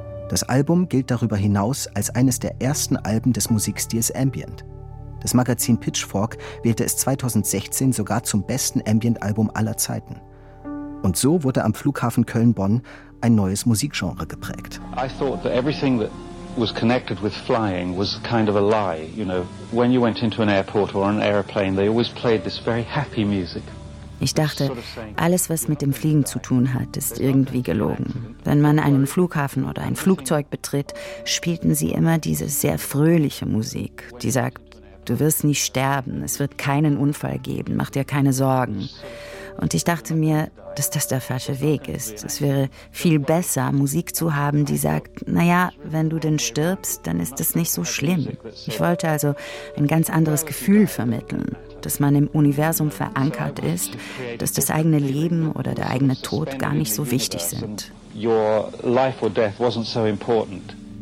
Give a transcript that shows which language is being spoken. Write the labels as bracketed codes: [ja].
[de] Das Album gilt darüber hinaus als eines der ersten Alben des Musikstils Ambient. Das Magazin Pitchfork wählte es 2016 sogar zum besten Ambient-Album aller Zeiten. Und so wurde am Flughafen Köln-Bonn ein neues Musikgenre geprägt. [en] Was connected with flying was kind of a lie, you know. When you went into an airport or an airplane, they always played this very happy music. [de] Ich dachte, alles, was mit dem Fliegen zu tun hat, ist irgendwie gelogen. Wenn man einen Flughafen oder ein Flugzeug betritt, spielten sie immer diese sehr fröhliche Musik, die sagt, du wirst nicht sterben, es wird keinen Unfall geben, mach dir keine Sorgen. Und ich dachte mir, dass das der falsche Weg ist. Es wäre viel besser, Musik zu haben, die sagt, naja, wenn du denn stirbst, dann ist das nicht so schlimm. Ich wollte also ein ganz anderes Gefühl vermitteln, dass man im Universum verankert ist, dass das eigene Leben oder der eigene Tod gar nicht so wichtig sind. [en] Your life or death wasn't so important.